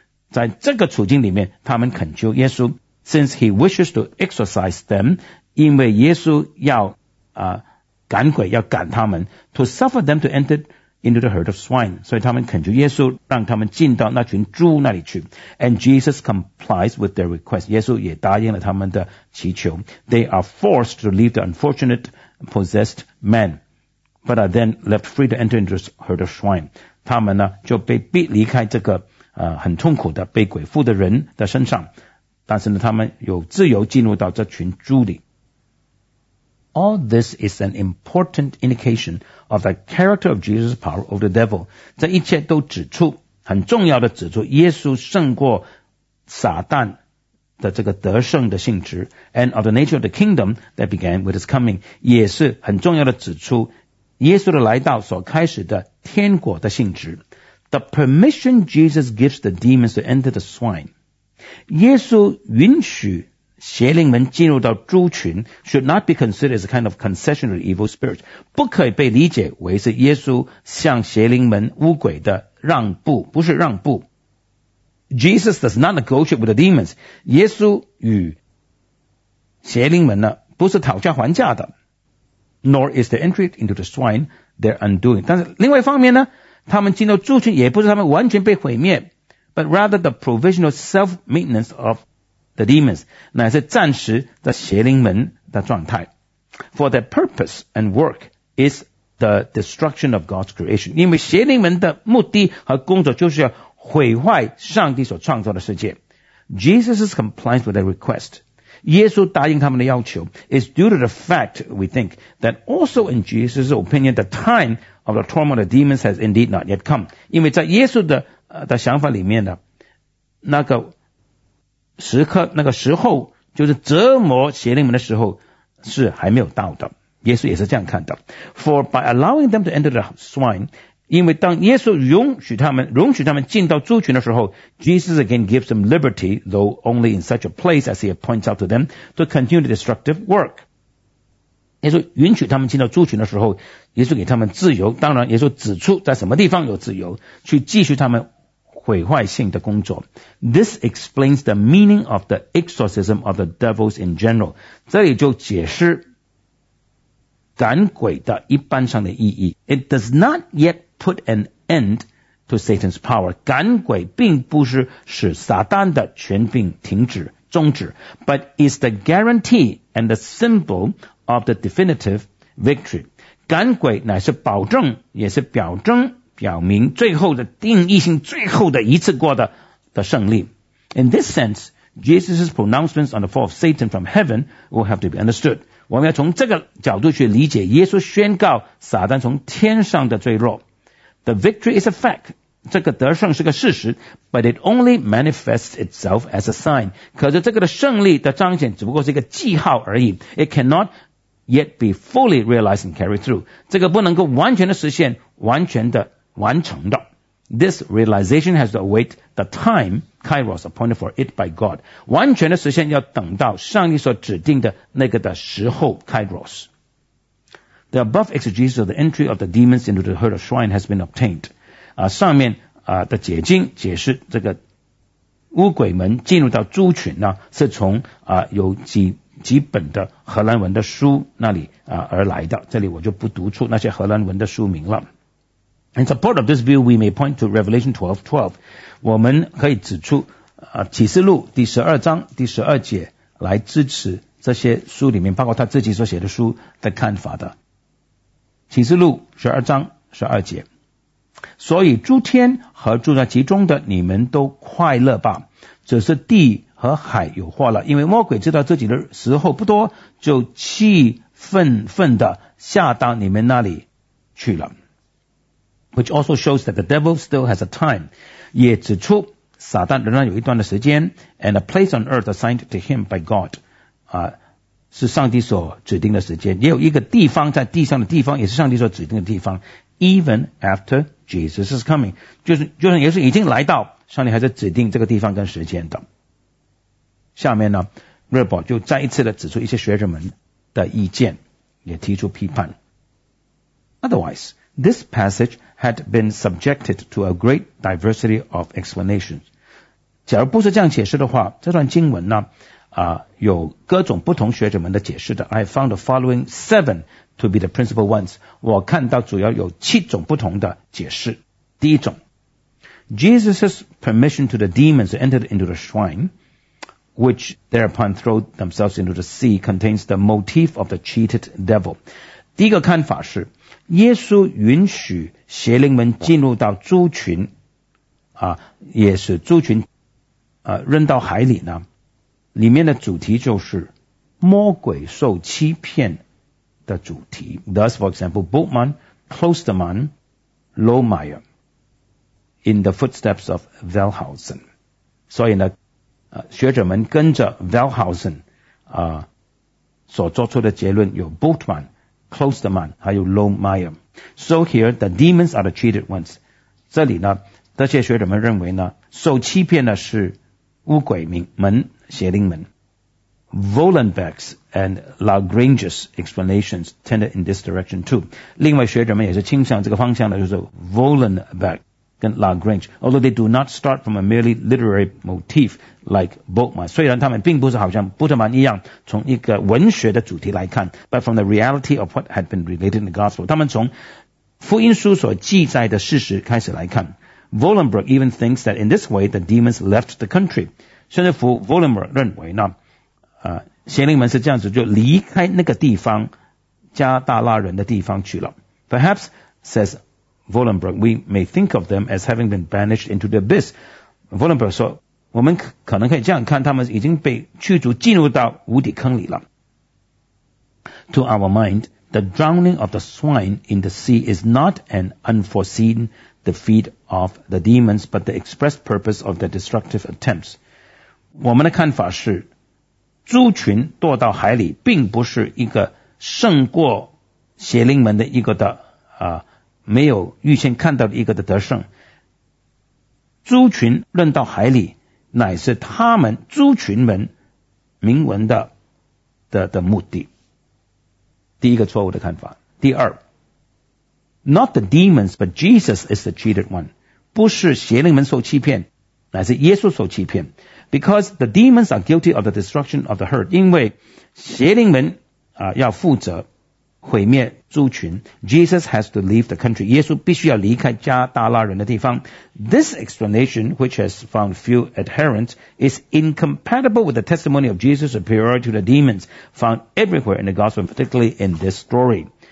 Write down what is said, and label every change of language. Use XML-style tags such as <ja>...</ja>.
<zh>在这个处境里面，他们恳求耶稣 ，</zh> <en>since he wishes to exorcise them，</en> <zh>因为耶稣要赶鬼，要赶他们 ，</zh> <en>to suffer them to enter into the herd of swine，</en> <zh>所以他们恳求耶稣让他们进到那群猪那里去。</zh> <en>And Jesus complies with their request，</en> <zh>耶稣也答应了他们的祈求。</zh> <en>They are forced to leave the unfortunate possessed man， but are then left free to enter into the herd of swine。</en> <zh>他们呢就被逼离开这个很痛苦的被鬼附的人的身上，但是呢，他们有自由进入到这群猪里。</zh> <en>All this is an important indication of the character of Jesus' power over the devil.</en> <zh>这一切都指出，很重要的指出，耶稣胜过撒旦的这个得胜的性质 ，</zh> <en>and of the nature of the kingdom that began with his coming，</en> <zh>也是很重要的指出耶稣的来到所开始的天国的性质。</zh> <en>The permission Jesus gives the demons to enter the swine，</en> <zh>耶稣允许邪灵们进入到猪群</zh> <en>，should not be considered as a kind of concession to the evil spirit，</en> <zh>不可以被理解为是耶稣向邪灵们污鬼的让步，不是让步。</zh> <en>Jesus does not negotiate with the demons.</en> <zh>耶稣与邪灵们呢不是讨价还价的。</zh> <en>Nor is the entry into the swine their undoing.</en> <zh>但是另外一方面呢，他们进入猪群也不是他们完全被毁灭，</zh> <en>but rather the provisional self-maintenance of the demons.</en> <zh>乃是暂时的邪灵们的状态。</zh> <en>For their purpose and work is the destruction of God's creation.</en> <zh>因为邪灵们的目的和工作就是要毁坏上帝所创造的世界。</zh> <en>Jesus is compliant with their request.</en> <zh>耶稣答应他们的要求</zh> <en>is due to the fact, we think, that also in Jesus' opinion, the time of the torment of demons has indeed not yet come.</en> <zh>因为在耶稣 的想法里面呢，那个时刻，那个时候，就是折磨邪灵们的时候是还没有到的。耶稣也是这样看的。</zh> <en>For by allowing them to enter the swine,</en> <zh>因为当耶稣容许他们进到猪群的时候</zh> <en>，Jesus again gives them liberty, though only in such a place as he points out to them, to continue the destructive work.</en> <zh>耶稣允许他们进到猪群的时候，耶稣给他们自由。当然，耶稣指出在什么地方有自由，去继续他们毁坏性的工作。</zh> <en>This explains the meaning of the exorcism of the devils in general.</en> <zh>这里就解释赶鬼的一般上的意义。</zh> <en>It does not yet put an end to Satan's power.</en> <zh>赶鬼并不是使撒旦的权柄停止、终止</zh> <en>，but is the guarantee and the symbol of the definitive victory.</en> <zh>赶鬼乃是保证，也是表征、表明最后的定义性、最后的一次过的胜利。</zh> <en>In this sense, Jesus' pronouncements on the fall of Satan from heaven will have to be understood.</en> <zh>我们要从这个角度去理解耶稣宣告撒旦从天上的坠落。</zh> <en>The victory is a fact.</en> <zh>这个得胜是个事实</zh> <en>,but it only manifests itself as a sign.</en> <zh>可是这个的胜利的彰显只不过是一个记号而已。 It cannot yet be fully realized and carried through. 这个不能够完全的实现，完全的完成的。</zh> <en>This realization has to await the time Kairos appointed for it by God.</en> <zh>完全的实现要等到上帝所指定的那个的时候 Kairos.</zh> <en>The above exegesis of the entry of the demons into the herd of swine has been obtained.</en> <zh>上面的解经解释这个乌鬼们进入到猪群呢，是从有几本的荷兰文的书那里而来的。这里我就不读出那些荷兰文的书名了。</zh> <en>In support of this view, we may point to Revelation 12:12.</en> <zh>我们可以指出启示录第十二章第十二节来支持这些书里面包括他自己所写的书的看法的。启示录十二章十二节。所以诸天和住在其中的你们都快乐吧，只是地和海有祸了，因为魔鬼知道自己的时候不多，就气愤愤的下到你们那里去了。</zh> <en>Which also shows that the devil still has a time.</en> <zh>也指出撒旦仍然有一段的时间</zh> <en>and a place on earth assigned to him by God.</en> <zh>是上帝所指定的时间。也有一个地方在地上的地方也是上帝所指定的地方。</zh> <en>Even after Jesus is coming.</en> <zh>就算耶稣已经来到，上帝还是指定这个地方跟时间的。下面呢，热宝就再一次的指出一些学者们的意见，也提出批判。</zh> <en>Otherwise,This passage had been subjected to a great diversity of explanations.</en> <zh>假如不是这样解释的话，这段经文呢，有各种不同学者们的解释的。</zh> <en>I found the following seven to be the principal ones.</en> <zh>我看到主要有七种不同的解释。第一种</zh> <en>，Jesus' permission to the demons to enter into the swine, which thereupon throw themselves into the sea, contains the motif of the cheated devil.</en> <zh>第一个看法是。耶稣允许邪灵们进入到猪群，也是猪群，扔到海里呢，里面的主题就是魔鬼受欺骗的主题。</zh> <en>Thus, for example, Bultmann, Klostermann, Lohmeyer, in the footsteps of Wellhausen.</en> <zh>所以呢，学者们跟着 Wellhausen 所做出的结论有 Bultmann, Klostermann, 还有 Lohmeyer.</zh> <en>So here, the demons are the cheated ones.</en> <zh>这里呢，这些学者们认为呢，受欺骗的是乌鬼门、邪灵门。</zh> <en>Volenbeck's and Lagrange's explanations tended in this direction too.</en> <zh>另外学者们也是倾向这个方向的，就是 Volenbeck 跟 Lagrange.</zh> <en>Although they do not start from a merely literary motif like Bultmann.</en> <zh>虽然他们并不是好像布特曼一样从一个文学的主题来看，</zh> <en>but from the reality of what had been related in the gospel.</en> <zh>他们从福音书所记载的事实开始来看。</zh> <en>Volenbeck even thinks that in this way the demons left the country.</en> <zh>甚至乎 Volenbeck 认为呢，邪灵们是这样子就离开那个地方，加大拉人的地方去了。</zh> <en>Perhaps, says Volenbeck, we may think of them as having been banished into the abyss.</en> <zh>Volenbeck 说，我们可能可以这样看，他们已经被驱逐进入到无底坑里了。</zh> <en>To our mind, the drowning of the swine in the sea is not an unforeseen defeat of the demons, but the expressed purpose of their destructive attempts.</en> <zh>我们的看法是猪群堕到海里并不是一个胜过邪灵门的一个的没有预先看到的一个的得胜。猪群扔到海里乃是他们猪群们铭文的目的。第一个错误的看法。第二，</zh> <en>Not the demons, but Jesus is the cheated one.</en> <zh>不是邪灵门受欺骗，乃是耶稣受欺骗。</zh> <en>Because the demons are guilty of the destruction of the herd.</en> <zh>因为邪灵们要负责毁灭猪群。</zh> <en>Jesus has to leave the country.</en> <zh>耶稣必须要离开加大拉人的地方。</zh> <en>This explanation, which has found few adherents, is incompatible with the testimony of Jesus' superiority to the demons found everywhere in the gospel, particularly in this story.</en>